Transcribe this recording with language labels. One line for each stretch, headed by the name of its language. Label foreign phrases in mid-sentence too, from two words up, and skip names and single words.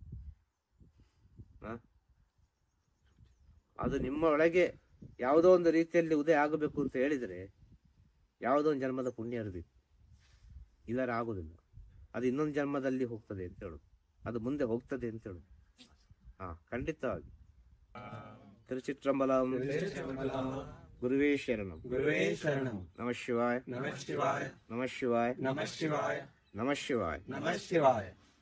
Kannada: ಅದು ನಿಮ್ಮ ಒಳಗೆ ಯಾವುದೋ ಒಂದು ರೀತಿಯಲ್ಲಿ ಉದಯ ಆಗಬೇಕು ಅಂತ ಹೇಳಿದರೆ ಯಾವುದೋ ಒಂದು ಜನ್ಮದ ಪುಣ್ಯ ಇರಬೇಕು, ಇಲ್ಲರ ಆಗುದಿಲ್ಲ. ಅದು ಇನ್ನೊಂದು ಜನ್ಮದಲ್ಲಿ ಹೋಗ್ತದೆ ಅಂತ ಹೇಳುದು, ಅದು ಮುಂದೆ ಹೋಗ್ತದೆ ಅಂತ ಹೇಳುದು. ಖಂಡಿತವಾಗಿ. ತಿರುಚಿಟ್ರಂಬಲಂ.
Sanskrit: ಗುರುವೇ ಶರಣಂ. ನಮಃ ಶಿವಾಯ. ನಮಃ ಶಿವಾಯ. ನಮಃ ಶಿವಾಯ. ನಮಃ ಶಿವಾಯ.